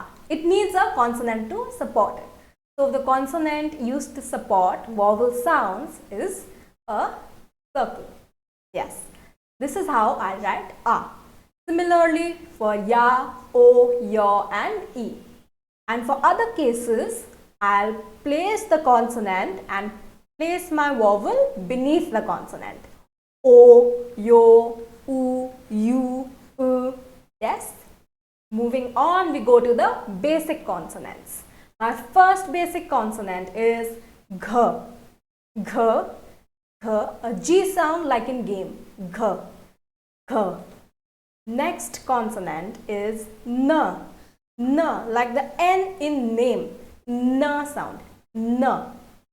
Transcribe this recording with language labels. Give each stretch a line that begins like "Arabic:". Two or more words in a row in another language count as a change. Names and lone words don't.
English: It needs a consonant to support it. So the consonant used to support vowel sounds is a circle. Yes, this is how I write A. Similarly for ya, o, yo and e. And for other cases, I'll place the consonant and place my vowel beneath the consonant. O, yo, u, u, yes. Moving on, we go to the basic consonants. My first basic consonant is gh. A G sound like in game, gh. Next consonant is n, like the N in name, n sound, n.